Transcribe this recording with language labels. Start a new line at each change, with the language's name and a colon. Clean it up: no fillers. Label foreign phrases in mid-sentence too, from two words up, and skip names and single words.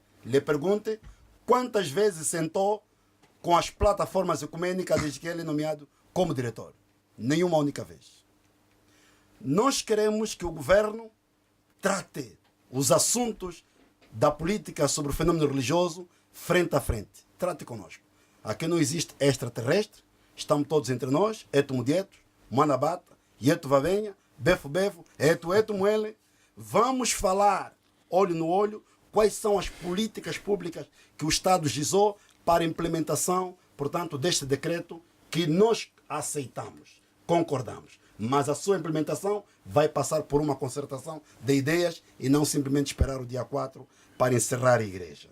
Portuguese: Lhe pergunte quantas vezes sentou com as plataformas ecumênicas desde que ele é nomeado como diretor. Nenhuma única vez. Nós queremos que o governo trate os assuntos da política sobre o fenômeno religioso frente a frente. Trate conosco. Aqui não existe extraterrestre. Estamos todos entre nós.
Kongo: Eto mudieto, manabata, yeto vavenha, befo befo, eto moele.
Portuguese: Vamos falar, olho no olho, quais são as políticas públicas que o Estado gizou para a implementação, portanto, deste decreto que nós aceitamos, concordamos. Mas a sua implementação vai passar por uma concertação de ideias e não simplesmente esperar o dia 4 para encerrar a igreja.